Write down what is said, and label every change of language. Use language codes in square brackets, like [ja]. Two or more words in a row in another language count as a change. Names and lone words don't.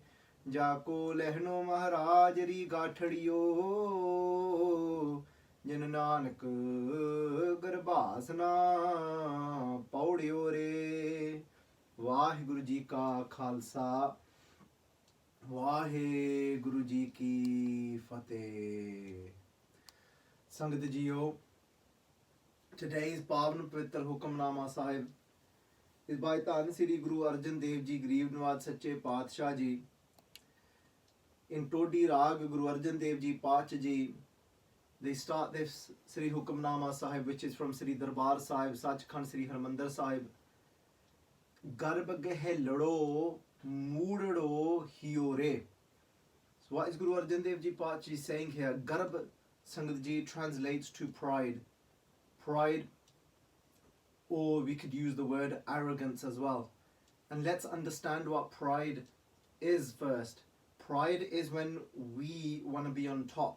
[pa] ਜਾਕੋ ਲਹਿਣੋ ਮਹਾਰਾਜ ਰੀ ਗਾਠੜਿਓ, ਜਿਨ ਨਾਨਕ ਗਰਭਾਸ ਨਾ ਪੌੜਿਓ ਰੇ। ਵਾਹਿਗੁਰੂ ਜੀ ਕਾ ਖਾਲਸਾ, ਵਾਹਿਗੁਰੂ ਜੀ ਕੀ ਫਤਿਹ। ਸੰਗਤ ਜੀਓ, today's ਪਾਵਨ ਪਵਿੱਤਰ ਹੁਕਮਨਾਮਾ ਸਾਹਿਬ [en] is by [pa] ਧੰਨ ਸ੍ਰੀ ਗੁਰੂ ਅਰਜਨ ਦੇਵ ਜੀ ਗਰੀਬ ਨਿਵਾਜ ਸੱਚੇ ਪਾਤਸ਼ਾਹ ਜੀ in Todi Rag Guru Arjan Dev Ji Pach Ji. [en] They start this Sri Hukamnama Sahib, which is from Sri Darbar Sahib, Sachkhand Sri Harmandir Sahib. [pa] ਗਰਬੁ ਗਹੇਲੜੋ ਮੂੜੜੋ ਹੀਓ ਰੇ. [en] So what is Guru Arjan Dev Ji Pach Ji saying here? Garb, [pa] ਸੰਗਤ ਜੀ, [en] translates to pride. Pride, or we could use the word arrogance as well. And let's understand what pride is first. Pride is when we want to be on top.